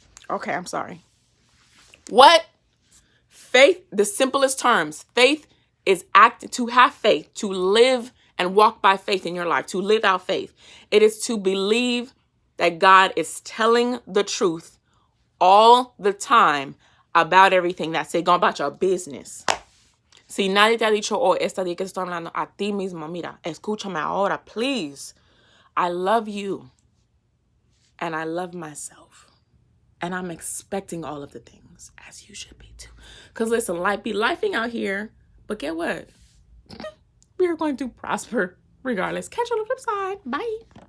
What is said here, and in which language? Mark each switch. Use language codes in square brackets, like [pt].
[en] Okay, I'm sorry. What? Faith, the simplest terms. Faith is to have faith, to live and walk by faith in your life, to live out faith. It is to believe that God is telling the truth all the time about everything. That's it, going about your business. [es] Si nadie te ha dicho, oh, esta día que estoy hablando a ti mismo, mira, escúchame ahora, please. [en] I love you. And I love myself. And I'm expecting all of the things, as you should be too. Because listen, life be lifing out here. But get what? We are going to prosper regardless. Catch you on the flip side. Bye.